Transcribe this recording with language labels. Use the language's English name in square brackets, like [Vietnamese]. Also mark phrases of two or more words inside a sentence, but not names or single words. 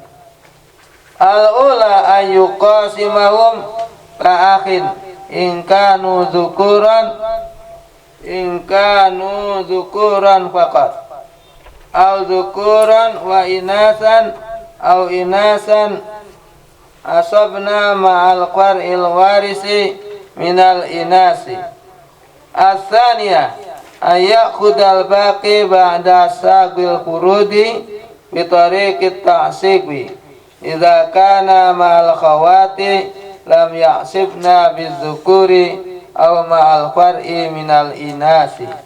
[Arabic] الأولى أن يقاسمهم كأخ إن كانوا ذكورا فقط أو ذكورا وإناثا أو إناثا عصبن مع الفرع الوارث من الإناث. الثانية أن يأخذ الباقي بعد صاحب الفروض بطريق التعصيب إذا كان مع الأخوات لم يعصبن بذكور أو مع الفرع من الإناث.